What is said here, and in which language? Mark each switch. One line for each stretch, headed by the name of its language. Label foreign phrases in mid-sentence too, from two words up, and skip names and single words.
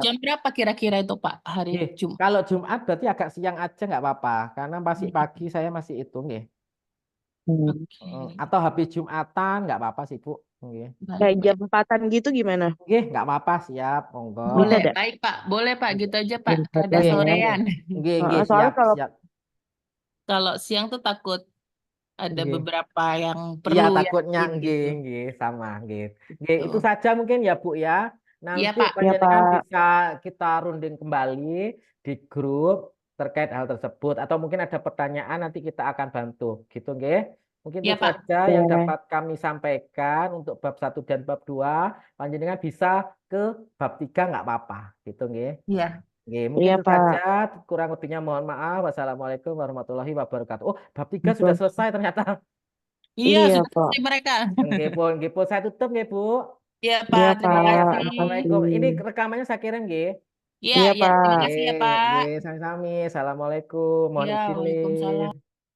Indonesian: Jam berapa kira-kira itu, Pak, hari
Javanese: Nggih,
Indonesian: Jumat? kalau Jumat berarti agak siang aja nggak apa-apa karena masih pagi saya masih itu nggih. Hmm. Oke. Atau habis Jumatan nggak apa-apa sih, Bu.
Javanese: Nggih.
Indonesian: Baik, Kayak jam baik. 4-an gitu gimana? Nggih, nggak apa-apa, siap, monggo. Bisa Boleh, ada? baik, Pak. Boleh, Pak. Gitu aja, Pak. Jam 4 Rada
Javanese: Nggih,
Indonesian: ya.
Javanese: nggih.
Indonesian: sorean.
Javanese: Nggih, nggih, Heeh,
Indonesian: soalnya siap, kalau siap. Kalau siang tuh takut ada
Javanese: Nggih.
Indonesian: beberapa yang Iya, perlu ya takutnya nggih, gitu.
Javanese: nggih, sama nggih. Nggih,
Indonesian: itu Tuh. saja mungkin ya, Bu ya. Iya, Nanti Pak. ya, panjenengan Pak. bisa kita runding kembali di grup terkait hal tersebut atau mungkin ada pertanyaan nanti kita akan bantu. Gitu nggih. Mungkin itu Iya, Pak. saja yang Oke. dapat kami sampaikan untuk bab 1 dan bab 2. Panjenengan bisa ke bab 3 nggak apa-apa. Gitu nggih. Iya. Nggih, mungkin Iya, itu Pak. saja. Kurang lebihnya mohon maaf.
Arabic: والسلام عليكم ورحمة الله وبركاته.
Indonesian: Oh, bab 3 sudah selesai ternyata. Iya, Iya, sudah Pak. selesai mereka. Nggih, pun saya tutup nggih, Bu. Iya, Pak. Iya, Terima
Javanese: Nggih,
Indonesian: Pak. kasih. assalamualaikum. Ini Makasih. rekamannya saya kirim nggih. Iya, Iya, iya. Terima Pak. kasih
Javanese: Nggih,
Indonesian: ya, Pak.
Javanese: nggih, sami-sami.
Indonesian: Assalamualaikum. Mohon Iya, izin, Waalaikumsalam. Lin.